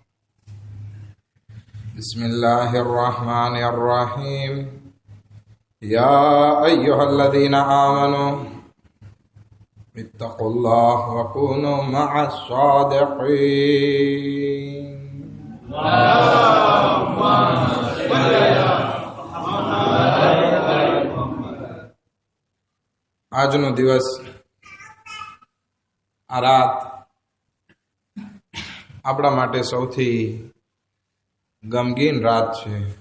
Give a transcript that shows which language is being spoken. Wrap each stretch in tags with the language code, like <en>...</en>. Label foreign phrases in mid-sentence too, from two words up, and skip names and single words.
<ar>بسم الله الرحمن الرحيم. يا أيها الذين آمنوا اتقوا الله وكونوا مع الصادقين.</ar> <gu>આજનો દિવસ, આ રાત આપણા માટે સૌથી ગમગીન રાત છે.</gu>